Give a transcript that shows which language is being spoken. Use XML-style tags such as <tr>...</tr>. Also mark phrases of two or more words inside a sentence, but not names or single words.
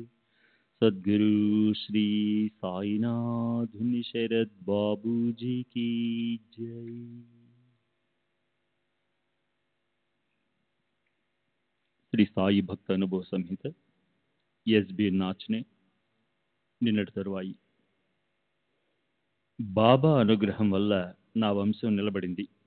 <hi>सद्गुरु श्री साईनाथ शरद बाबू जी की जय।</hi> <te>శ్రీ సాయి భక్త అనుభవ సంహిత ఎస్బి నాచ్నే నిన్నటి తరువాయి. బాబా అనుగ్రహం వల్ల నా వంశం నిలబడింది.</te>